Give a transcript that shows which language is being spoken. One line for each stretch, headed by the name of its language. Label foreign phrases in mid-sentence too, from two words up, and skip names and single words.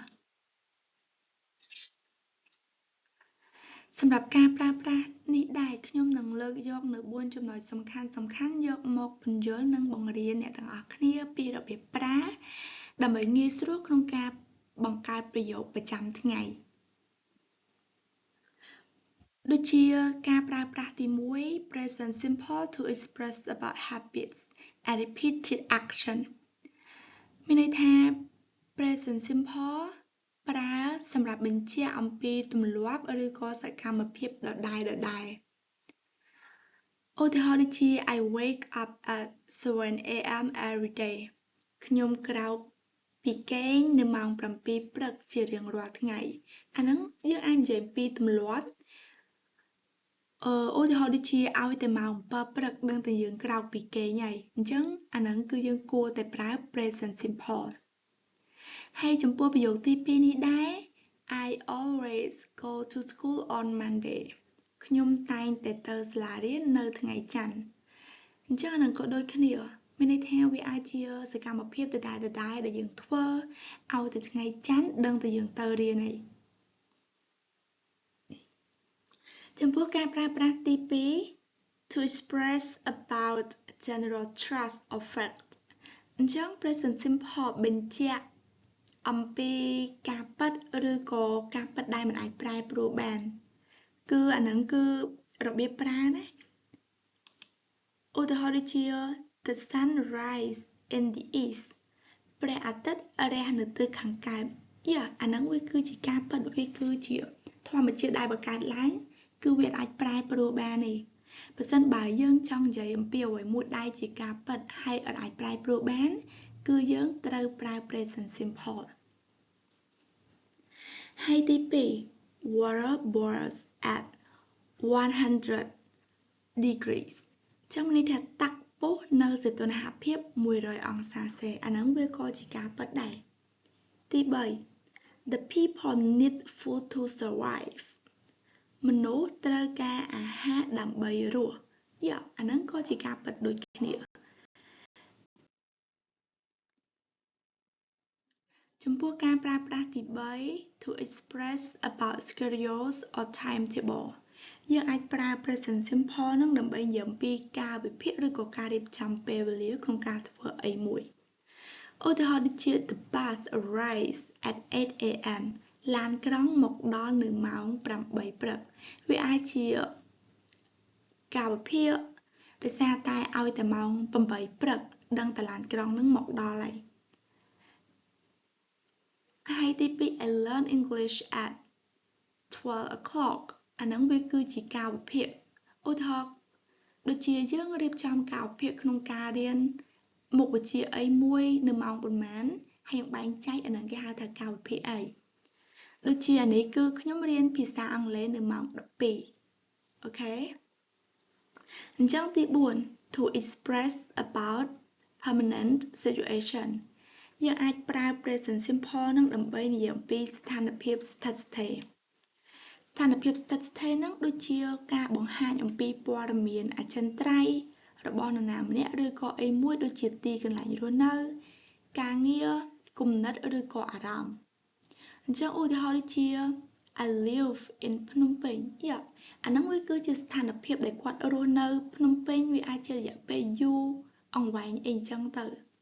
Khmer: សម្រាប់ការប្រើប្រាស់នេះដែរខ្ញុំនឹងលើកយកនៅ4ចំណុចសំខាន់យកមកពន្យល់និងបង្រៀនអ្នកទាំងអស់គ្នាពីរបៀបប្រើដើម្បីងាយស្រួលក្នុងការបង្កើតប្រយោគប្រចាំថ្ងៃ ដូចជាការប្រើប្រាស់ទី1
English: present simple to express about habits and repeated action
Khmer: មានន័យថា
English: present simple
Khmer: ប្រើសម្រាប់បញ្ជាក់អំពីទម្លាប់ឬក៏សកម្មភាពដដែលឧទាហរណ៍ដូចជា
English: I wake up at 7 a.m. every day
Khmer: ខ្ញុំក្រោកពីគេងនៅម៉ោង 7 ព្រឹកជារៀងរាល់ថ្ងៃអាហ្នឹងយើងអាចនិយាយពីទម្លាប់ឧទាហរ ណ៍ដូចជាឲ្យតែម៉ោង 7 ព្រឹកដឹងតែយើងក្រោកពីគេងហើយអញ្ចឹងអាហ្នឹងគឺយើងគួរតែប្រើ
English: present simple
Khmer: ហើយចំពោះប្រយោគទី2នេះដែរ
English: I always go to school on Monday
Khmer: ខ្ញុំតែងតែទៅសាលារៀននៅថ្ងៃច័ន្ទអញ្ចឹងអាហ្នឹងក៏ដូចគ្នាមានន័យថាវាអាចជាសកម្មភាពដដែលដែលយើងធ្វើឲ្យតែថ្ងៃច័ន្ទដឹងតែយើងទៅរៀនហើយ ចំពោះការប្រើប្រាស់ទី2
English: to express about general trust or fact
Khmer: អញ្ចឹង
English: present simple
Khmer: បញ្ជាក់អំពីការពិតឬ ក៏ការពិតដែលមិនអាចប្រែប្រួលបានគឺអាហ្នឹងគឺរបៀបប្រើណាឧទាហរណ៍ដូចជា the
English: sun rise in the east
Khmer: ព្រះអាទិត្យរះនៅទិសខាងកើតអាហ្នឹងវាគឺជាការពិតវាគឺជាធម្មជាតិដែលបង្កើតឡើងគឺវាអាចប្រែប្រួលបានទេបើសិនបើយើងចង់និយាយអំពីអ្វីមួយដែលជាការពិតហើយអាចប្រែប្រួលបានគឺយើងត្រូវប្រើ
English: present simple
Khmer: ហើយទី2
English: water boils at
Khmer: 100 degrees ចឹងមានន័យថាទឹកពុះនៅសីតុណ្ហភាព100អង្សាសេអាហ្នឹងវាក៏ជាការពិតដែរទី3
English: the people need food to survive
Khmer: មនុស្សត្រូវការអាហារដើម្បីរស់អាហ្នឹងក៏ជាការពិតដូចគ្នា ចំពោះការប្រើប្រាស់ទី3
English: to express about schedules or timetable
Khmer: យើងអាចប្រើ
English: present simple
Khmer: នឹងដើម្បីនិយាយអំពីកាលវិភាគឬក៏ការរៀបចំពេលវេលាក្នុងការធ្វើអីមួយឧទាហរណ៍ដូចជា
English: the bus arrives at 8 a.m.
Khmer: ឡានក្រុងមកដល់នៅម៉ោង 8 ព្រឹកវាអាចជាកាលវិភាគដោយសារតែឲ្យតែម៉ោង 8 ព្រឹកដឹងតែឡានក្រុងនឹងមកដល់ហើយទី2
English: I learn English at 12 o'clock
Khmer: អាហ្នឹងវាគឺជាកាលវិភាគឧទាហ រណ៍ដូចជាយើងរៀបចំកាលវិភាគក្នុងការរៀនមុខវិជ្ជាអីមួយនៅម៉ោងប៉ុន្មានហើយបែងចែកអាហ្នឹងគេហៅថាកាលវិភាគអីដូចជាអានេះគឺខ្ញុំ រៀនភាសាអង់គ្លេសនៅម៉ោង 12 អូខេអញ្ចឹងទី4
English: to express about permanent situation
Khmer: យើងអាចប្រើ
English: present simple
Khmer: នឹងដើម្បី និយាយអំពីស្ថានភាពស្ថិតស្ថេរស្ថានភាពស្ថិតស្ថេរនឹងដូចជាការបង្ហាញអំពីព័ត៌មានអចិន្ត្រៃយ៍របស់នរណាម្នាក់ឬក៏អីមួយដូចជាទីកន្លែងរស់នៅការងារគំនិតឬក៏អារម្មណ៍អញ្ចឹងឧទាហរណ៍ដូចជា
English: I live in Phnom Penh
Khmer: អាហ្នឹងវាគឺជាស្ថានភាពដែលគាត់រស់នៅភ្នំពេញវាអាចជារយៈពេលយូរអង្វែងអីចឹងទៅ